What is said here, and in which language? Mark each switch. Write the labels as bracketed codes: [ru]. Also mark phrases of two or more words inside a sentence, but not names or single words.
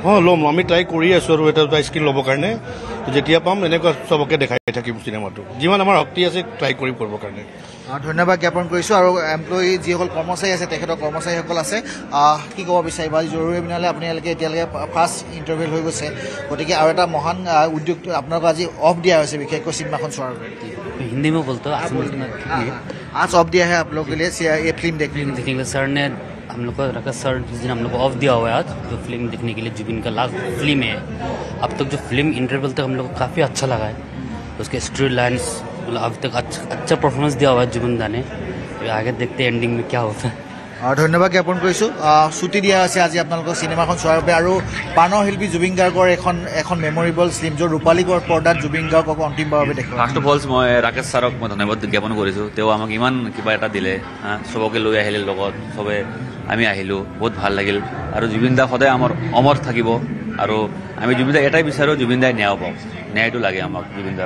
[as] ল'ম আমি ট্ৰাই কৰি আছোঁ আৰু এটা স্কিল ল'বৰ কাৰণে যেতিয়া পাম এনেকুৱা চবকে দেখাই থাকিম চিনেমাটো যিমান আমাৰ শক্তি আছে ট্ৰাই কৰিবৰ কাৰণে ধন্যবাদ জ্ঞাপন কৰিছোঁ আৰু এমপ্লয়ী যিসকল কৰ্মচাৰী আছে তেখেতৰ কৰ্মচাৰীসকল আছে কি ক'ব বিচাৰিব আজি জৰুৰী বিনালে আপোনালোকে এতিয়ালৈকে [en] first interview [as] হৈ গৈছে গতিকে আৰু এটা মহান উদ্যোগটো আপোনালোকক আজি অফ দিয়া হৈছে বিশেষকৈ চিনেমাখন চোৱাৰ [hi] हिंदी में बोलते हो आज ऑफ दिया है आप लोगों के लिए ये फिल्म देखने के लिए सर ने हम लोग को रखा सर जिस दिन हम लोग को ऑफ दिया हुआ है आज जो फिल्म देखने के लिए जुबिन का लास्ट फिल्म है अब तक जो फिल्म इंटरवल तक हम लोग को काफ़ी अच्छा लगा है उसके [en] story lines [hi] मतलब अभी तक अच्छा परफॉर्मेंस दिया हुआ है जुबिन दा ने आगे देखते हैं एंडिंग में क्या होता है [as] ধন্যবাদ জ্ঞাপন কৰিছোঁ ছুটি দিয়া হৈছে আজি আপোনালোকৰ চিনেমাখন চোৱাৰ বাবে আৰু প্ৰাণৰ শিল্পী জুবিন গাৰ্গৰ এখন [en] memorable film [as] য'ত ৰূপালী পৰ্দাত জুবিন গাৰ্গক অন্তিমবাৰভাৱে দেখুৱায় [en] first of all [as] মই ৰাকেশ ছাৰক মই ধন্যবাদ জ্ঞাপন কৰিছোঁ তেওঁ আমাক ইমান কিবা এটা দিলে চবকে লৈ আহিলে লগত চবে আমি আহিলোঁ বহুত ভাল লাগিল আৰু জুবিন দা সদায় আমাৰ অমৰ থাকিব আৰু আমি জুবিন দা এটাই বিচাৰোঁ জুবিন দাই ন্যায় পাওক ন্যায়টো লাগে আমাক জুবিন দাৰ